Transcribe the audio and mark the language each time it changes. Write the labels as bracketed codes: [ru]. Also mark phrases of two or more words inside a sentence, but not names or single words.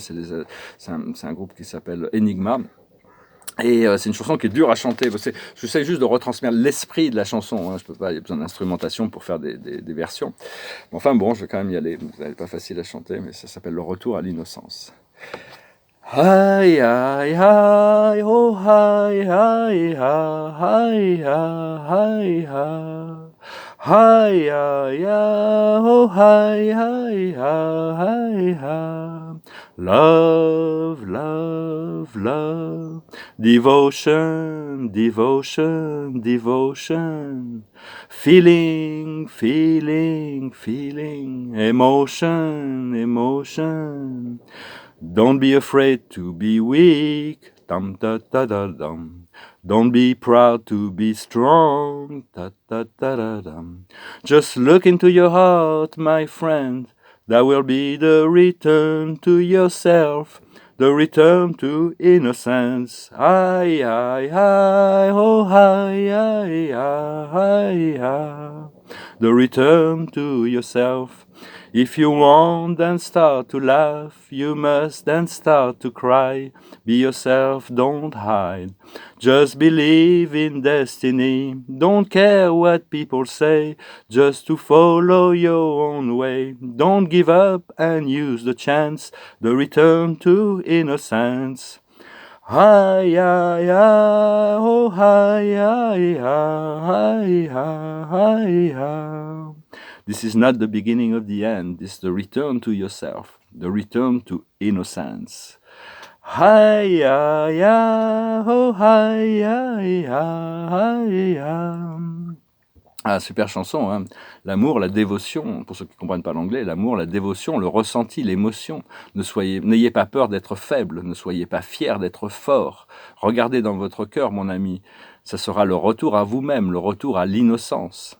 [fr] C'est un groupe qui s'appelle Enigma. Et c'est une chanson qui est dure à chanter. J'essaie juste de retransmettre l'esprit de la chanson. Hein. Je peux pas, il y a besoin d'instrumentation pour faire des versions. Enfin bon, je vais quand même y aller. Vous n'êtes pas facile à chanter, mais ça s'appelle Le Retour à l'innocence. Hi, hi, hi, oh, hi, hi, hi, hi, hi, hi. Hi, hi, hi, oh, hi, hi, hi, hi. [en] Love, love, love. Devotion, devotion, devotion. Feeling, feeling, feeling. Emotion, emotion. Don't be afraid to be weak. Dum da da da dum. Don't be proud to be strong. Da da da da dum. Just look into your heart, my friend. That will be the return to yourself. The return to innocence. Hi, hi, hi, oh, hi, hi, hi, hi. The return to yourself. If you want then start to laugh, you must then start to cry. Be yourself, don't hide. Just believe in destiny. Don't care what people say, just to follow your own way. Don't give up and use the chance, the return to innocence. Hi, hi, hi, oh, hi, hi, hi, hi, hi, hi. This is not the beginning of the end. This is the return to yourself, the return to innocence. Hi, hi, hi, oh, hi, hi, hi, hi. [fr] Ah, super chanson, hein. L'amour, la dévotion, pour ceux qui ne comprennent pas l'anglais, l'amour, la dévotion, le ressenti, l'émotion. N'ayez pas peur d'être faible, ne soyez pas fiers d'être fort. Regardez dans votre cœur, mon ami, ça sera le retour à vous-même, le retour à l'innocence.